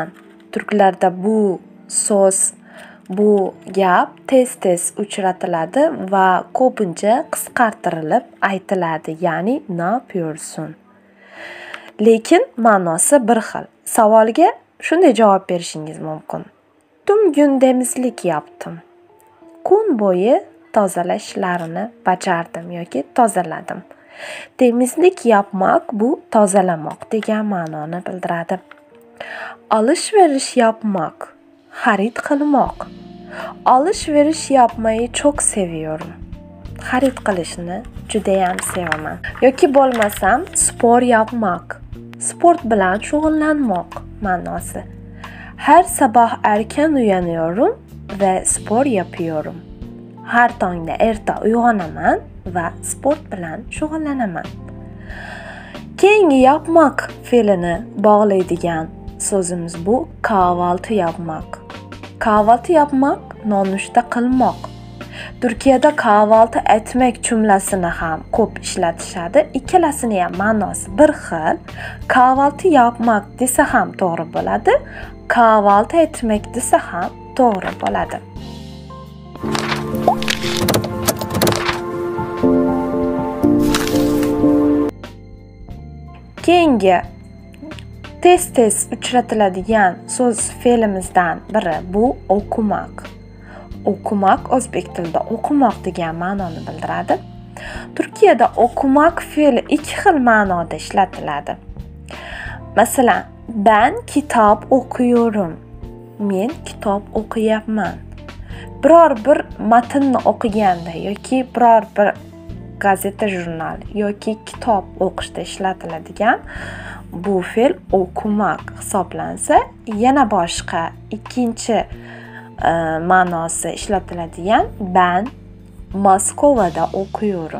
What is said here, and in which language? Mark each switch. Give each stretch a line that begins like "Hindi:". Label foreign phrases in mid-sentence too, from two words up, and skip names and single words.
Uzbek: Turklarda bu so'z, bu gap tez uchratiladi va ko'pincha qisqartirilib aytiladi, ya'ni
Turkish: ne yapıyorsun?
Uzbek: Lekin ma'nosi bir xil. Savolga shunday javob berishingiz mumkin.
Turkish: Tüm gün temizlik yaptım.
Uzbek: Kun bo'yi tozalash ishlarini bajardim yoki tozaladim.
Turkish: Temizlik yapmak
Uzbek: bu tozalamoq degan ma'noni bildiradi.
Turkish: Alışveriş yapmak,
Uzbek: xarid qilmoq.
Turkish: Alışveriş yapmayı çok seviyorum.
Uzbek: Xarid qilishni judayam sevaman. Yoki bo'lmasam
Turkish: spor yapmak,
Uzbek: sport bilan shug'ullanmoq ma'nosi.
Turkish: Her sabah erken uyanıyorum ve spor yapıyorum.
Uzbek: Har tongda erta uyg'onaman va sport bilan shug'ullanaman. Keyingi yapmak fe'lini bog'laydigan so'zimiz bu
Turkish: kahvaltı yapmak. Kahvaltı yapmak
Uzbek: nonushta qilmoq. Turkiyada
Turkish: kahvaltı etmek
Uzbek: jumlasini ham ko'p ishlatishadi. Ikkalasini ham ma'nosi bir xil.
Turkish: Kahvaltı yapmak
Uzbek: desa ham to'g'ri bo'ladi.
Turkish: Kahvaltı etmek
Uzbek: desa ham to'g'ri bo'ladi. Keyingi tez uchratiladigan so'z fe'limizdan biri bu o'qimak. O'qimak o'zbek tilida o'qimoq degan ma'noni bildiradi. Turkiyada o'qimak fe'li ikki xil ma'noda ishlatiladi. Masalan,
Turkish: ben kitap okuyorum.
Uzbek: Men kitob o'qiyapman. Biror bir matnni o'qiganda yoki biror bir gazeta, jurnal yoki kitob o'qishda ishlatiladigan bu fe'l o'qimak hisoblansa, yana boshqa ikkinchi ma'nosi ishlatiladigan ben Moskovada o'qiyapman.